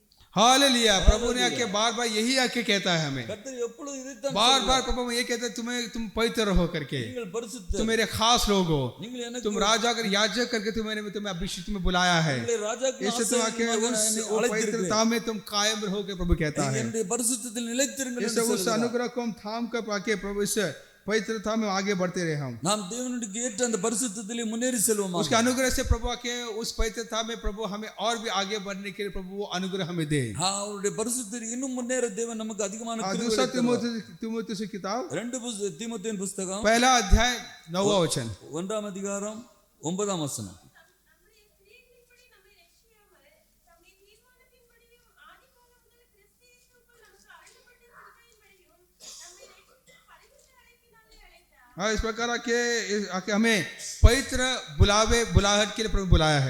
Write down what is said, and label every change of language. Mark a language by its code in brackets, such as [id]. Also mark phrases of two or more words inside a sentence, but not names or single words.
[hi] हालेलुया। प्रभु ने आके बार बार यही आके कहता है हमें, [ta] கர்த்தர் எப்பொழுதும் இதைத்தான் [hi] बार [ta] சொல்லுவார். [hi] बार प्रभु ये कहते हैं तुम पवित्र रहो करके, [ta] நீங்கள் பரிசுத்தர், [hi] तुम मेरे खास लोग हो, [ta] நீங்கள் எனக்கு [hi] तुम राजा कर याजक करके तुम्हें अभिषेक में बुलाया है, [ta] உங்களை ராஜாக்கள் [hi] इससे तुम आके उस पवित्रता में तुम कायम रहो के प्रभु कहता है। [ta] என்னுடைய பரிசுத்தத்தில் நிலைத்திருங்கள் [hi] इससे [ta] என்று [hi] उस [ta] சொல்லுகிறார். [hi] अनुग्रह को हम थाम कर पाके प्रभु इस पवित्रता में आगे बढ़ते रहे हम, [ta] நாம் தேவனுக்கு ஏற்ற அந்த பரிசுத்தத்திலே முன்னேறி செல்வோம். [hi] उसके अनुग्रह से प्रभु आके उस पवित्रता में प्रभु हमें और भी आगे बढ़ने के लिए प्रभु वो अनुग्रह हमें दे। [ta] அவருடைய பரிசுத்தத்தில் இன்னும் முன்னேற தேவன் நமக்கு அதிகமான கிருபை [hi] दूसरा [ta] கொடுக்கிறார். [hi] तीमुथियुस की किताब [ta] ரெண்டு தீமோத்தேயுவின் புத்தகம் [hi] पहला अध्याय 9वां वचन, [ta] 1ஆம் அதிகாரம் 9ஆம் வசனம். நம்முடைய கிரியைகளின்படி நம்மை ரட்சியாமல் தம்முடைய தீர்மானத்தின்படியும் ஆதிகாலம் முதல் கிறிஸ்து இயேசுவுக்குள் நமக்கு அருளப்பட்ட கிருபையின்படியும் நம்மை ரட்சித்து பரிசுத்த அழைப்பினாலே அழைத்தார். [hi] हाँ, इस प्रकार आके हमें पवित्र बुलाहट के लिए प्रभु बुलाया है।